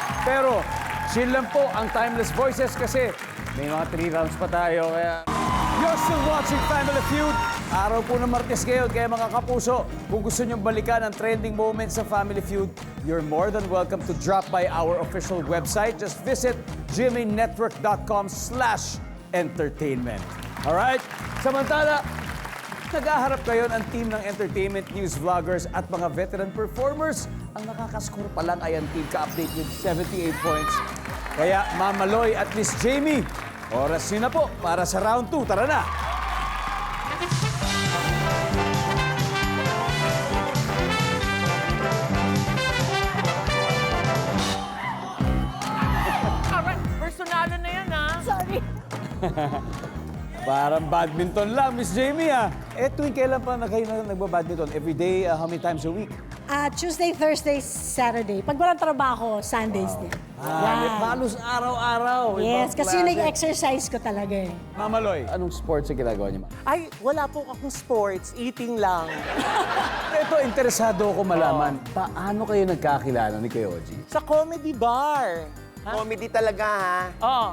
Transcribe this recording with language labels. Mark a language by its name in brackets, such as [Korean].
[Filipino] Pero, chill lang po ang Timeless Voices kasi may mga 3 rounds pa tayo. Kaya... [English] You're still watching Family Feud. [Filipino] Araw po ng Martes ngayon, kaya mga kapuso, kung gusto nyong balikan ang trending moments sa Family Feud, [English] you're more than welcome to drop by our official website. Just visit gmanetwork.com/entertainment. Alright? [Filipino] Samantala, nag-aharap ngayon ang team ng entertainment news vloggers at mga veteran performers. Ang nakakascore pa lang ay ang Team Ka-Update with 78 points. Kaya Mamaloy at Miss Jamie, oras nyo na po para sa round 2. Tara na! Personalo na yan, ha? Sorry. Parang badminton lang, Miss Jamie, ah. Eh, tuwing kailan pa na kayo nagbabadminton? [English] Every day, how many times a week? Tuesday, Thursday, Saturday. [Filipino] Pag walang trabaho, Sundays din. Halos araw-araw. [English] Yes, [Filipino] Ibang kasi yung klase. nag-exercise ko talaga eh. Mamaloy, anong sports ang ginagawa niyo, ma? Ay, wala po akong sports. Eating lang. Ito, interesado ako malaman. Paano kayo nagkakilala ni Kuya Oji? Sa comedy bar. Comedy talaga, ha? Oo.